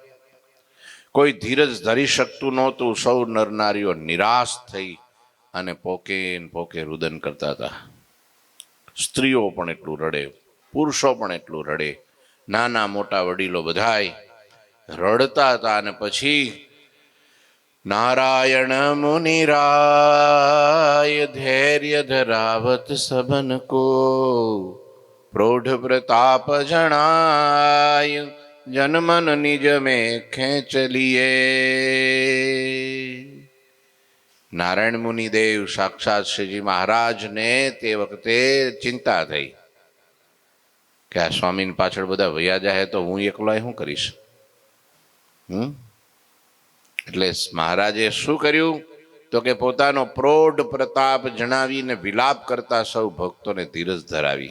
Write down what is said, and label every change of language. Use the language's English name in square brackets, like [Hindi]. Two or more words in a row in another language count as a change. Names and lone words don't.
[Gujarati] કોઈ ધીરજ ધરી શકતું નહોતું. સૌ નરનારીઓ નિરાશ થઈ અને પોકે રુદન કરતા હતા. સ્ત્રીઓ પણ એટલું રડે, પુરુષો પણ એટલું રડે, નાના મોટા વડીલો બધાય રડતા હતા. અને પછી [Braj] नारायण मुनिराय धैर्य धरावत सबन को, प्रौढ़ प्रताप जनाय जनमन निज में खेच लिए. [Gujarati] નારાયણ મુનિદેવ સાક્ષાત શ્રીજી મહારાજને તે વખતે ચિંતા થઈ કે આ સ્વામીની પાછળ બધા વયા જાય તો હું એકલો શું કરીશ? એટલે મહારાજે શું કર્યું તો કે પોતાનો પ્રૌઢ પ્રતાપ જણાવીને વિલાપ કરતા સૌ ભક્તોને ધીરજ ધરાવી.